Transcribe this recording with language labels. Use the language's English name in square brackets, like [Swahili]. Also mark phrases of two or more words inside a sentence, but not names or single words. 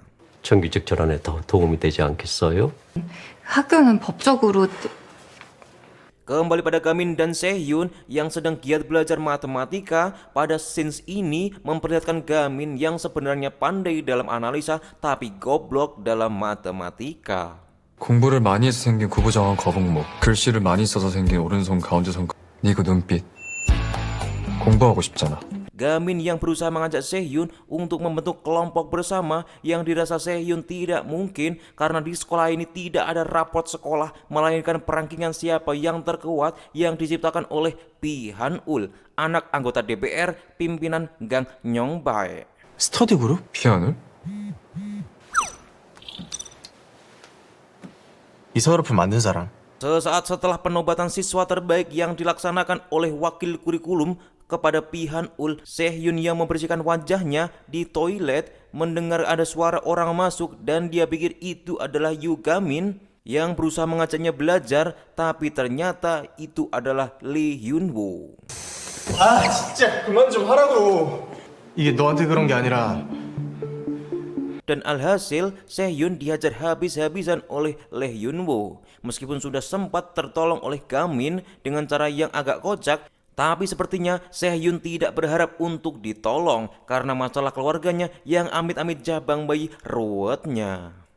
[Korean] 정규직 전환에 더 도움이 되지 않겠어요? 학교는 법적으로 [Indonesian] Kembali pada Gamin dan Sehyun yang sedang giat belajar matematika. Pada scenes ini memperlihatkan Gamin yang sebenarnya pandai dalam analisa tapi goblok dalam matematika. [Korean] 공부를 많이 해서 생긴 구부정한 거북목, 글씨를 많이 써서 생긴 오른손 가운데 손, 네 그 눈빛. 공부하고 싶잖아. [Indonesian] Gamin yang berusaha mengajak Sehyun untuk membentuk kelompok bersama yang dirasa Sehyun tidak mungkin karena di sekolah ini tidak ada raport sekolah melainkan perangkingan siapa yang terkuat yang diciptakan oleh Pi Han-ul, anak anggota DPR pimpinan Gang Nyongbae. [Korean] 스터디 그룹? 피아노? 이 서울어플 만든 사람. [Indonesian] Sesaat setelah penobatan siswa terbaik yang dilaksanakan oleh wakil kurikulum kepada Pi Han-ul, Sehyun yang membersihkan wajahnya di toilet mendengar ada suara orang masuk dan dia pikir itu adalah Yu Gamin yang berusaha mengajaknya belajar, tapi ternyata itu adalah Lee Hyun-woo. [Korean] 아 진짜 그만 좀 하라고. 이게 너한테 그런 게 아니라 [Indonesian] Dan alhasil Sehyun dihajar habis-habisan oleh Lee Hyun-woo. Meskipun sudah sempat tertolong oleh Gamin dengan cara yang agak kocak, tapi sepertinya Sehyun tidak berharap untuk ditolong karena masalah keluarganya yang amit-amit jabang bayi ruwetnya.